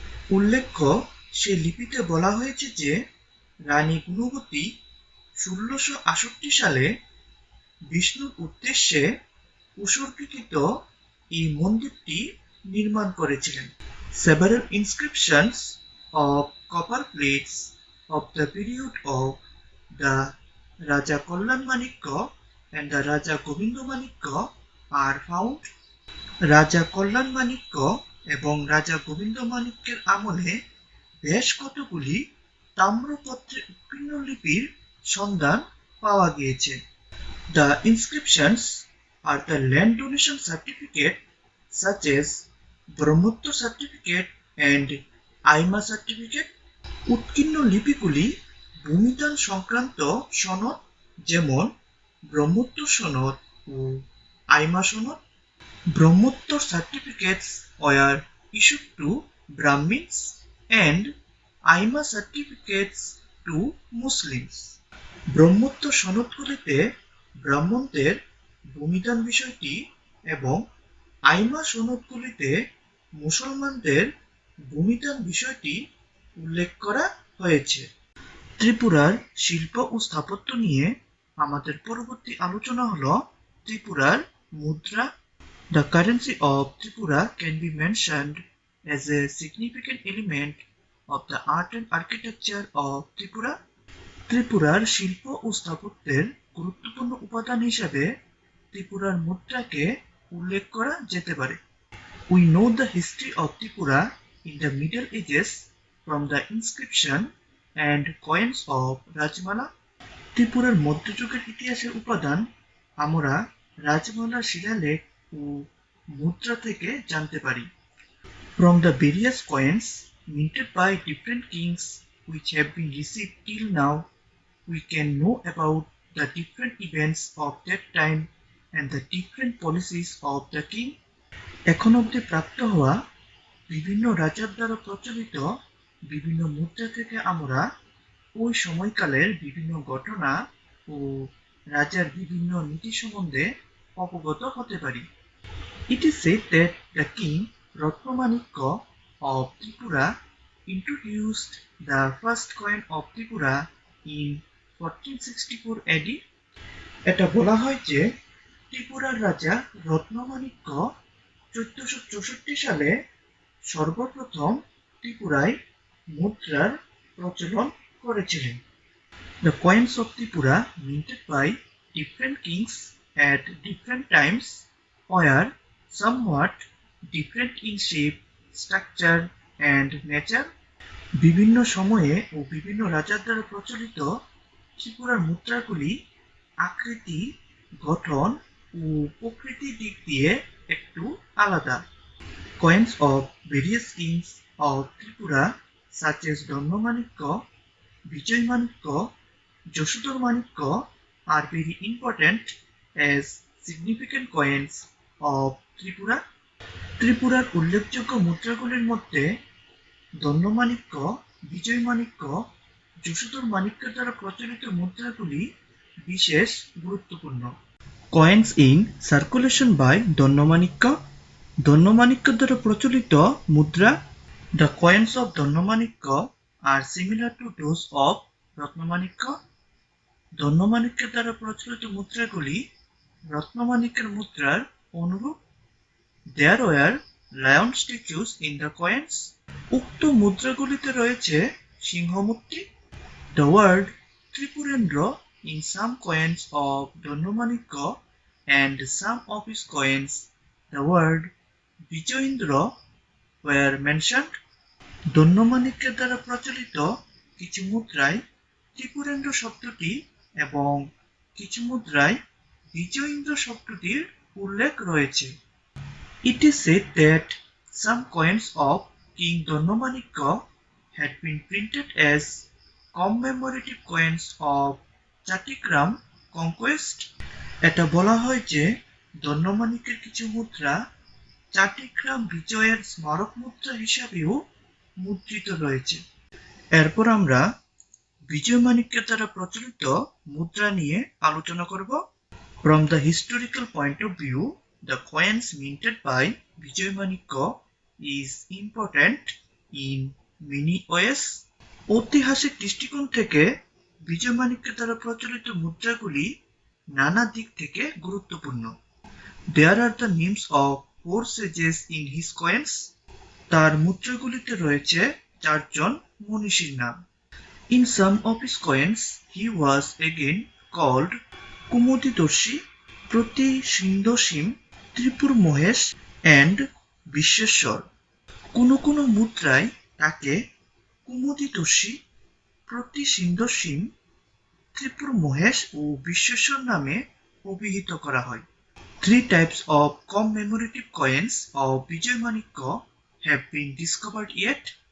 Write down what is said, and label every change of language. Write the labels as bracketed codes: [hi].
[bn] উল্লেখ্য সে লিপিতে বলা হয়েছে যে রানী গুণবতী 1668 সালে বিষ্ণুর উদ্দেশ্যে উৎসর্গীকৃত এই মন্দিরটি নির্মাণ করেছিলেন। [en] Several inscriptions of copper plates of the period of the Raja Kallan Manikya and the Raja Govinda Manikya are found। [bn] রাজা কল্যাণ মাণিক্য এবং রাজা গোবিন্দ মাণিক্যের আমলে বেশ কতগুলি তাম্রপত্রে উৎকীর্ণ লিপির সন্ধান পাওয়া গিয়েছে। [en] The inscriptions are the land donation certificate such as Brahmottar certificate and Aima certificate. [bn] উৎকীর্ণ লিপিগুলি ভূমিদান সংক্রান্ত সনদ যেমন ব্রহ্মোত্তর সনদ ও আইমা সনদ। [en] Brahmottar certificates were issued to Brahmins and aima certificates to Muslims। [bn] ব্রহ্মোত্তর সনদগুলিতে ব্রাহ্মণদের ভূমিদান বিষয়টি এবং আইমা সনদগুলিতে মুসলমানদের ভূমিদান বিষয়টি উল্লেখ করা হয়েছে। ত্রিপুরার শিল্প ও স্থাপত্য নিয়ে আমাদের পরবর্তী আলোচনা হলো ত্রিপুরার মুদ্রা। [en] The currency of Tripura can be mentioned as a significant element of the art and architecture of Tripura। [bn] ত্রিপুরার শিল্প ও স্থাপত্যের গুরুত্বপূর্ণ উপাদান হিসেবে ত্রিপুরার মুদ্রাকে উল্লেখ করা যেতে পারে। [en] We know the history of Tripura in the Middle Ages from the inscription and coins of Rajmala. [bn] ত্রিপুরার মধ্যযুগের ইতিহাসের উপাদান আমরা রাজমালার শিলালেখ ও মুদ্রা থেকে জানতে পারি। [en] From the various coins minted by different kings which have been received till now, we can know about the different events of that time and the different policies of the king. [bn] এখন অবধি প্রাপ্ত হওয়া বিভিন্ন রাজার দ্বারা প্রচলিত বিভিন্ন মুদ্রা থেকে আমরা ওই সময়কালের বিভিন্ন ঘটনা ও রাজার বিভিন্ন নীতি সম্বন্ধে অবগত হতে পারি। [en] It is said that the king Ratnamanikya of Tripura introduced the first coin of Tripura in 1464 AD. [bn] এটা বলা হয় যে ত্রিপুরার রাজা রত্নমাণিক্য 1464 সালে সর্বপ্রথম ত্রিপুরায় মুদ্রার প্রচলন করেছিলেন। [en] The coins of Tripura minted by different kings at different times were somewhat different in shape, structure and nature. [bn] বিভিন্ন সময়ে ও বিভিন্ন রাজার দ্বারা প্রচলিত ত্রিপুরার মুদ্রাগুলি আকৃতি, গঠন ও প্রকৃতির দিক দিয়ে একটু আলাদা। [en] Coins of various kings of Tripura such as Dhanmanikya, Vijaymanikya, Joshidharmanikya are very important as significant coins of Tripura. [bn] ত্রিপুরার উল্লেখযোগ্য মুদ্রাগুলির মধ্যে দণ্ডমাণিক্য, বিজয়মাণিক্য, যশোধরমাণিক্য দ্বারা প্রচলিত মুদ্রাগুলি বিশেষ গুরুত্বপূর্ণ। [en] Coins in circulation by [bn] দণ্ডমাণিক্য, দণ্ডমাণিক্য দ্বারা প্রচলিত মুদ্রা। [en] The coins of Dandamanikya are similar to those of Ratnamanikya. [bn] দণ্ডমাণিক্য দ্বারা প্রচলিত মুদ্রাগুলি রত্নমাণিক্যের মুদ্রার অনুরূপ। [en] There were lion statues in the coins. [bn] উক্ত মুদ্রাগুলিতে রয়েছে সিংহমূর্তি। [en] The word Tripurendra in some coins of Dhanmanikya and some of his coins, the word Vijayendra were mentioned. [bn] দণ্ডমাণিক্যের দ্বারা প্রচলিত কিছু মুদ্রায় ত্রিপুরেন্দ্র শব্দটি এবং কিছু মুদ্রায় বিজয়েন্দ্র শব্দটির উল্লেখ রয়েছে। [en] It is said that some coins of King Dhanmanikya had been printed as commemorative coins of Chattikram conquest. [bn] এটা বলা হয় যে দণ্ডমাণিক্যের কিছু মুদ্রা চাটিগ্রাম বিজয়ের স্মারক মুদ্রা হিসাবেও মুদ্রিত রয়েছে। এরপর আমরা বিজয়মাণিক্যের দ্বারা প্রচলিত মুদ্রা নিয়ে আলোচনা করব। [en] From the historical point of view, the coins minted by Vijaymanikya is important in many ways. [bn] ঐতিহাসিক দৃষ্টিকোণ থেকে বিজয়মাণিক্য দ্বারা প্রচলিত মুদ্রাগুলি নানা দিক থেকে গুরুত্বপূর্ণ। [en] There are the names of 4 sages in his coins. [bn] তার মুদ্রাগুলিতে রয়েছে 4 জন মনীষীর নাম। [en] In some of his coins, he was again called Kumudidorshi, Pratisindoshim, Tripur Mohesh and Visheshwar. [bn] কোনো মুদ্রায় তাকে কুমুদিদর্শী, প্রতিসিন্দোসীম, ত্রিপুর মহেশ ও বিশ্বেশ্বর নামে অভিহিত করা হয়। [en] 3 types of commemorative coins of Vijaymanikya have been discovered yet.